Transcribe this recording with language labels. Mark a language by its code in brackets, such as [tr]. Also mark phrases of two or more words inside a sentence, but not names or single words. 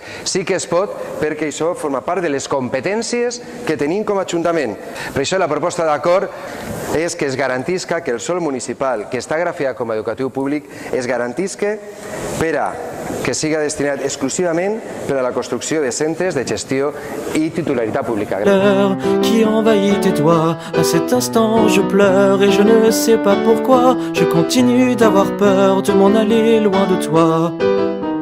[ca] Sí que es pot perquè això forma part de les competències que tenim com a Ajuntament. Per això la proposta d'acord és que es garantisca que el sòl municipal que està grafiat com a educatiu públic es garantisca per a que siga destinat exclusivament per a la construcció de centres de gestió i titularitat pública. [fr] Qui envahit tes doigts, à cet instant je pleure et je ne sais pas pourquoi, je continue d'avoir peur de m'en aller loin de toi.